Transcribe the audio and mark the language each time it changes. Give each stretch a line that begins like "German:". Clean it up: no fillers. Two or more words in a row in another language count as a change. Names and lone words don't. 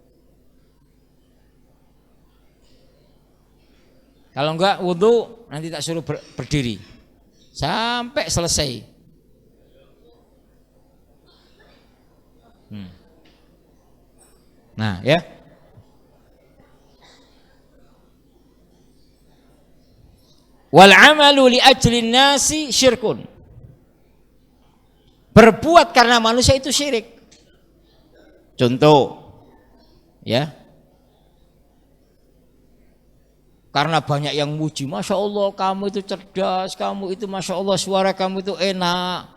Indonesian: Kalau enggak wudu nanti tak suruh berdiri sampai selesai. Nah ya,
Arabic: والعمل لأجل الناس شرك.
Indonesian: Berbuat karena manusia itu syirik. Contoh ya, karena banyak yang muji,
Arabic: ما شاء الله
Indonesian: kamu itu cerdas, kamu itu
Arabic: ما شاء الله
Indonesian: suara kamu itu enak.